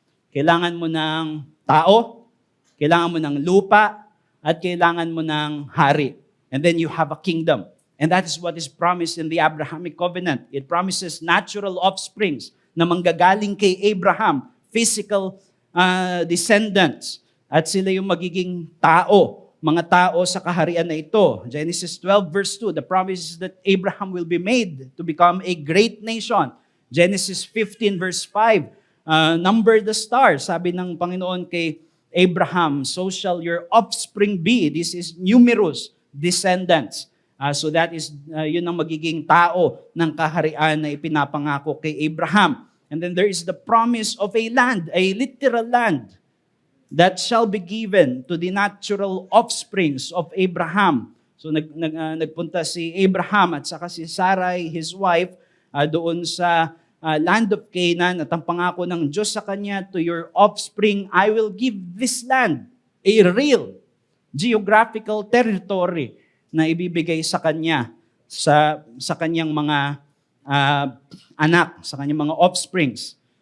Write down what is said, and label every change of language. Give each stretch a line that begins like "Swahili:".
Filipino: Kailangan mo ng tao, kailangan mo ng lupa, at kailangan mo ng hari.
English: And then you have a kingdom. And that is what is promised in the Abrahamic covenant. It promises natural offsprings
Filipino: na manggagaling kay
English: Abraham, physical descendants.
Filipino: At sila yung magiging tao, mga tao sa kaharian na ito.
English: Genesis 12 verse 2, the promise is that Abraham will be made to become a great nation. Genesis 15 verse 5, number the stars.
Filipino: Sabi ng Panginoon kay Abraham,
English: so shall your offspring be. This is numerous descendants. So that is,
Filipino: yun ang magiging tao ng kaharian na ipinapangako kay Abraham.
English: And then there is the promise of a land, a literal land, that shall be given to the natural offsprings of Abraham.
Filipino: So nagpunta si Abraham at saka si Sarai,
English: his wife,
Filipino: doon sa
English: land of Canaan
Filipino: at ang pangako ng Diyos sa kanya,
English: to your offspring, I will give this land, a real geographical territory
Filipino: na ibibigay sa kanya, sa kanyang mga anak, sa kanyang mga offsprings.